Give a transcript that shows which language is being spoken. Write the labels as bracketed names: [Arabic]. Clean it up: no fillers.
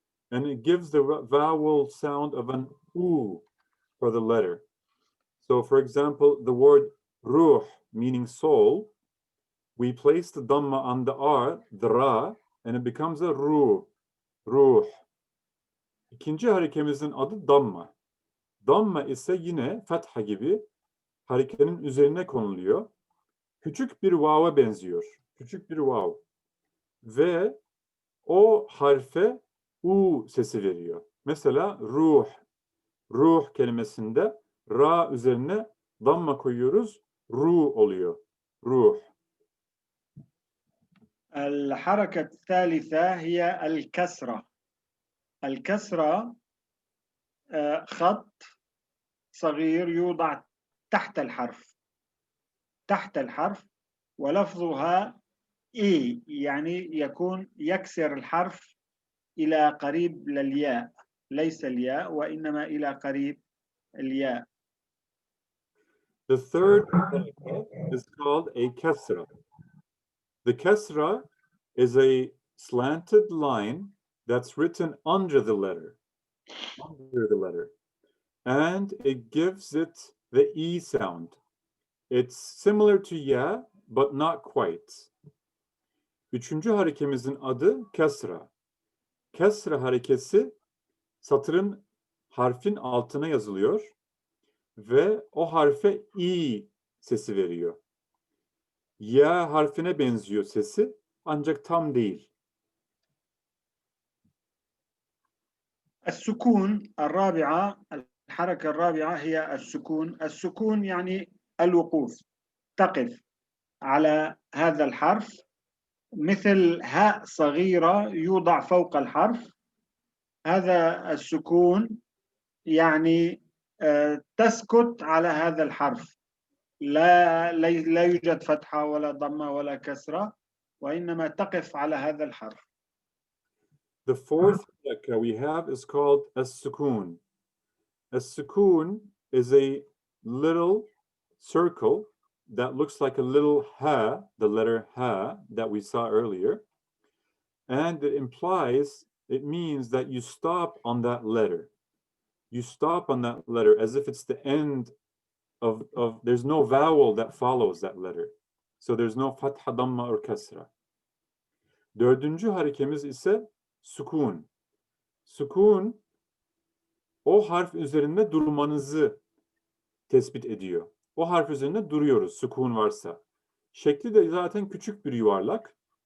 [English] And it gives the vowel sound of an oo for the letter. So for example, the word ruh, meaning soul, we place the dhamma on the R, the ra, and it becomes a ruh, ruh. [Turkish] İkinci harekemizin adı damma. Damma ise yine fetha gibi harekenin üzerine konuluyor. Küçük bir vav'a benziyor. Küçük bir vav. Ve o harfe u sesi veriyor. Mesela ruh. Ruh kelimesinde ra üzerine damma koyuyoruz. Ru oluyor. Ruh. [Arabic] الحركة الثالثة هي الكسرة. الكسرة خط صغير يوضع تحت الحرف، تحت الحرف، ولفظها إي، يعني يكون يكسر الحرف إلى قريب للياء، ليس الياء وإنما إلى قريب الياء. [English] The third is called a kasra. The kasra is a slanted line that's written under the letter. Under the letter. And it gives it the E sound. It's similar to ya, but not quite. [Turkish] Üçüncü harekemizin adı kesra. Kesra harekesi satırın harfin altına yazılıyor ve o harfe i sesi veriyor. Ya harfine benziyor sesi ancak tam değil. [Arabic] السكون الرابعة، الحركة الرابعة هي السكون. السكون يعني الوقوف، تقف على هذا الحرف مثل هاء صغيرة يوضع فوق الحرف. هذا السكون يعني تسكت على هذا الحرف، لا يوجد فتحة ولا ضمة ولا كسرة، وإنما تقف على هذا الحرف. [English] The fourth harakah we have is called as-sukun. As-sukun is a little circle that looks like a little ha, the letter ha that we saw earlier. And it means that you stop on that letter. You stop on that letter as if it's the end of there's no vowel that follows that letter. So there's no fatha, damma or kasra. [Turkish] Dördüncü harekemiz ise sukun. Sukun o harf üzerinde durmanızı tespit ediyor. O harf üzerinde duruyoruz sukun varsa. Şekli de zaten küçük bir yuvarlak.